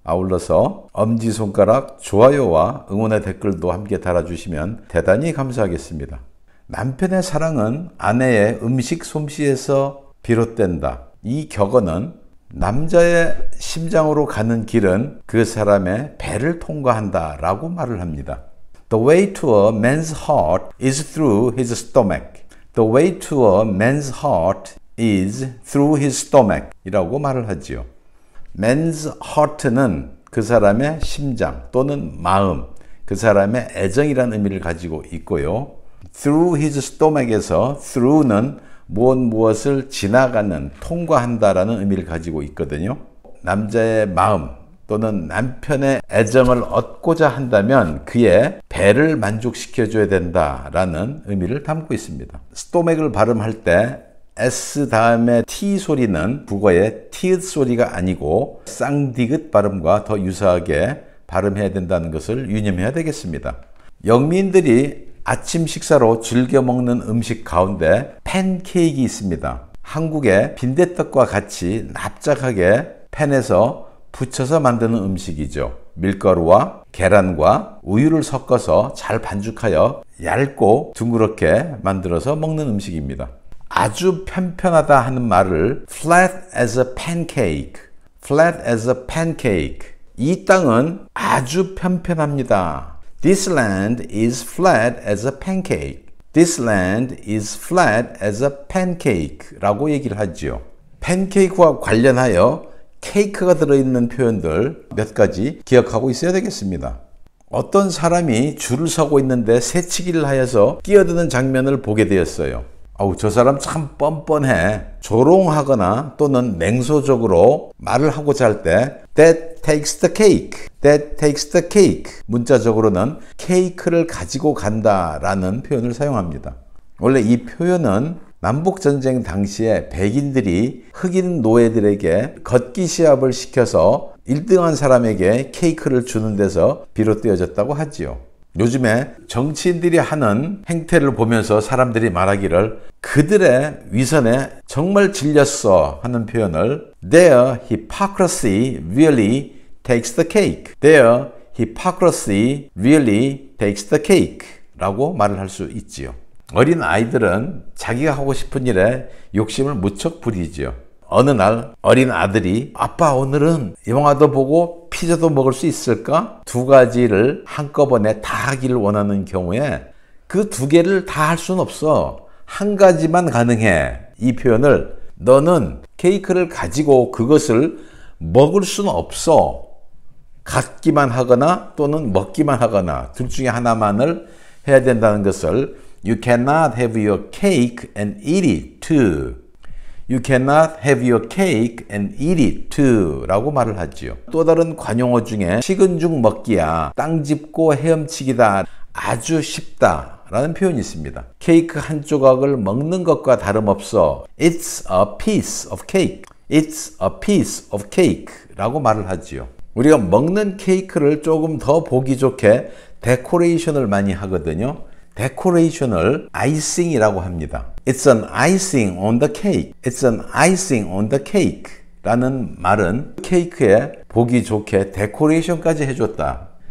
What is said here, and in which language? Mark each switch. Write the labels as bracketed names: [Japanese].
[Korean] 아울러서 엄지손가락 좋아요와 응원의 댓글도 함께 달아주시면 대단히 감사하겠습니다. 남편의 사랑은 아내의 음식 솜씨에서 비롯된다. 이 격언은 남자의 심장으로 가는 길은 그 사람의 배를 통과한다 라고 말을 합니다. [English] The way to a man's heart is through his stomach. The way to a man's heart is through his stomach [Korean] 이라고 말을 하지요. Man's heart는 그 사람의 심장 또는 마음, 그 사람의 애정이라는 의미를 가지고 있고요. [English] Through his stomach [Korean] 에서 through는 무엇을 지나가는, 통과한다라는 의미를 가지고 있거든요. 남자의 마음 또는 남편의 애정을 얻고자 한다면 그의 배를 만족시켜줘야 된다라는 의미를 담고 있습니다. 스토맥을 발음할 때 S 다음에 T 소리는 국어의 티읕 소리가 아니고 쌍디귿 발음과 더 유사하게 발음해야 된다는 것을 유념해야 되겠습니다. 영미인들이 아침 식사로 즐겨 먹는 음식 가운데 팬케이크 있습니다. 한국의 빈대떡과 같이 납작하게 팬에서 부쳐서 만드는 음식이죠. 밀가루와 계란과 우유를 섞어서 잘 반죽하여 얇고 둥그렇게 만들어서 먹는 음식입니다. 아주 편편하다 하는 말을 [English] flat as a pancake, flat as a pancake. [Korean] 이 땅은 아주 편편합니다. [English] This land is flat as a pancake. This land is flat as a pancake [Korean] 라고 얘기를 하지요. 팬케이크와 관련하여 케이크가 들어있는 표현들 몇 가지 기억하고 있어야 되겠습니다. 어떤 사람이 줄을 서고 있는데 새치기를 하여서 끼어드는 장면을 보게 되었어요. 아우, 저 사람 참 뻔뻔해. 조롱하거나 또는 냉소적으로 말을 하고자 할 때 [English] That takes the cake. That takes the cake. [Korean] 문자적으로는 케이크를 가지고 간다라는 표현을 사용합니다. 원래 이 표현은 남북전쟁 당시에 백인들이 흑인 노예들에게 걷기 시합을 시켜서 1등한 사람에게 케이크를 주는 데서 비롯되어졌다고 하지요. 요즘에 정치인들이 하는 행태를 보면서 사람들이 말하기를 그들의 위선에 정말 질렸어 하는 표현을 [English] Their hypocrisy really takes the cake. Their hypocrisy really takes the cake [Korean] 라고 말을 할 수 있지요. 어린 아이들은 자기가 하고 싶은 일에 욕심을 무척 부리지요. 어느 날 어린 아들이 아빠 오늘은 영화도 보고 피자도 먹을 수 있을까? 두 가지를 한꺼번에 다 하기를 원하는 경우에 그 두 개를 다 할 수는 없어. 한 가지만 가능해. 이 표현을 너는 케이크를 가지고 그것을 먹을 수는 없어. 갖기만 하거나 또는 먹기만 하거나 둘 중에 하나만을 해야 된다는 것을 [English] You cannot have your cake and eat it too. You cannot have your cake and eat it too [Korean] 라고 말을 하지요. 또 다른 관용어 중에 식은 죽 먹기야, 땅 짚고 헤엄치기다, 아주 쉽다 라는 표현이 있습니다. 케이크 한 조각을 먹는 것과 다름없어. [English] It's a piece of cake. It's a piece of cake [Korean] 라고 말을 하지요. 우리가 먹는 케이크를 조금 더 보기 좋게 데코레이션을 많이 하거든요. 데코레이션을 아이싱이라고 합니다. [English] It's an icing on the cake. It's an icing on the cake [Korean] 라는 말은 케이크에 보기 좋게 데코레이션까지 해줬다.